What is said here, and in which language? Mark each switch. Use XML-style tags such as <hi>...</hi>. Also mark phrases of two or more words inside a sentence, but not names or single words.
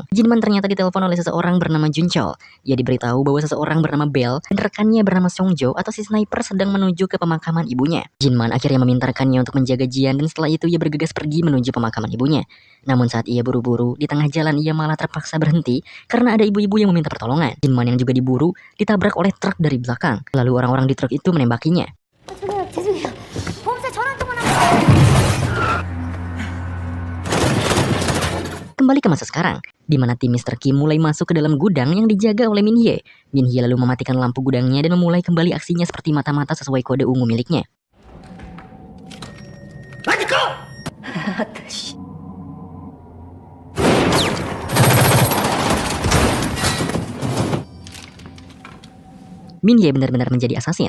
<id>Jinman ternyata ditelepon oleh seseorang bernama Jun Chol. Ia diberitahu bahwa seseorang bernama Bell dan rekannya bernama Seongjo atau si sniper sedang menuju ke pemakaman ibunya. Jinman akhirnya meminta rekannya untuk menjaga Jian dan setelah itu ia bergegas pergi menuju pemakaman ibunya. Namun saat ia buru-buru, di tengah jalan ia malah terpaksa berhenti karena ada ibu-ibu yang meminta pertolongan. Jinman yang juga diburu ditabrak oleh truk dari belakang. Lalu orang-orang di truk itu menembakinya.</id> <ko>죄송해요. 보험사 전화 통화</ko> <id>Kembali ke masa sekarang, di mana tim Mr. Kim mulai masuk ke dalam gudang yang dijaga oleh Min Hye. Min Hye lalu mematikan lampu gudangnya dan memulai kembali aksinya seperti mata-mata sesuai kode ungu miliknya. Min Hye benar-benar menjadi assassin.</id>